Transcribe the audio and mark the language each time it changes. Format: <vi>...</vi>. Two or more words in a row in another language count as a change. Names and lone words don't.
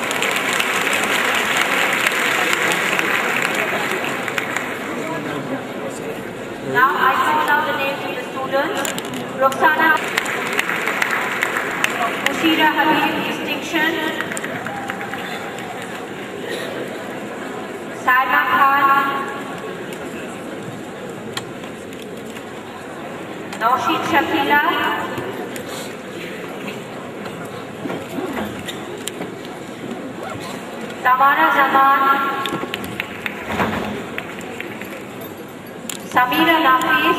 <en>Now I call out the names of the students. Roxana Mushira Habib distinction, Saima Khan, Naushid Shakila, Tamara Zaman, Samira Nafis,</en>